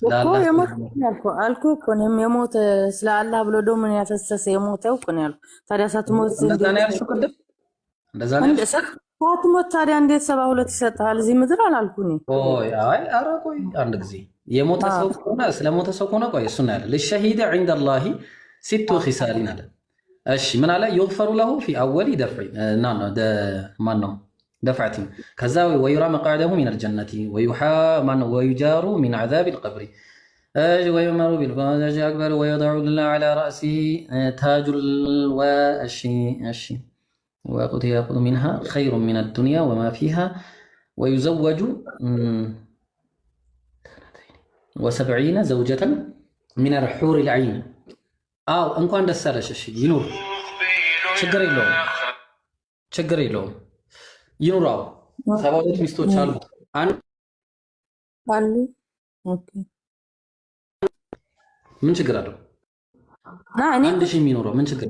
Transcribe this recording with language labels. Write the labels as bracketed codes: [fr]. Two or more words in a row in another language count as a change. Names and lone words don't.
[am] አልኩ እኮ እኔም የሞተ ስለ አላህ ብሎ ደሙን ያፈሰሰ የሞተው እኮ ነው ያልኩ። ታዲያ ሳትሞት ሳትሞት ታዲያ እንዴት 72 ይሰጥሃል እዚህ ምድር አላልኩኝ። ኧረ ቆይ አንድ ጊዜ የሞተ ሰው ከሆነ ስለሞተ ሰው ከሆነ ቆይ እሱን ያለ ለሸሂድ [ar] عند الله 6 خصال [am] አለ። እሺ ምን አለ? [ar] يغفر له في اول دفع [am] ማን ነው [ar] دفعت ከዛ ويرى مقعده من الجنة ويجار من عذاب القبر ويؤمر بالفرج أكبر ويضع الله على رأسه تاج الواشي ويأخذ منها خير من الدنيا وما فيها ويزوج 70 زوجة من الحور العين [am] እንኳን ደስ አለሽ። እሺ ይኑር፣ ችግር የለውም ይኑራው። 72 ሚስቶች አሉ ምን ችግር አለው? አንድ ሺህ የሚኖረው ምን ችግር